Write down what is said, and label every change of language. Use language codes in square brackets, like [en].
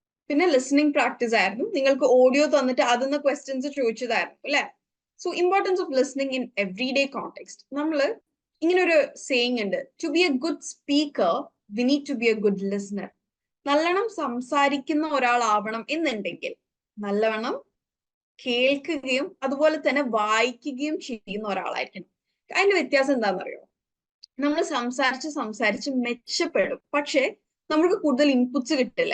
[ml] പിന്നെ listening practice ആയിരുന്നു. നിങ്ങൾക്ക് ഓഡിയോ തന്നിട്ട് അതിന്ന് questions ചോദിച്ചതായിരുന്നു അല്ലേ? [en] So importance of listening in everyday context. [ml] നമ്മള് ഇങ്ങനെ ഒരു saying ഉണ്ട്. [en] To be a good speaker, we need to be a good listener. [ml] നല്ലവണ്ണം സംസാരിക്കുന്ന ഒരാളാവണം എന്നുണ്ടെങ്കിൽ നല്ലവണ്ണം കേൾക്കുകയും അതുപോലെ തന്നെ വായിക്കുകയും ചെയ്യുന്ന ഒരാളായിരിക്കണം. അതിന്റെ വ്യത്യാസം എന്താണെന്നറിയോ? നമ്മൾ സംസാരിച്ച് മെച്ചപ്പെടും, പക്ഷെ നമുക്ക് കൂടുതൽ ഇൻപുട്സ് കിട്ടില്ല.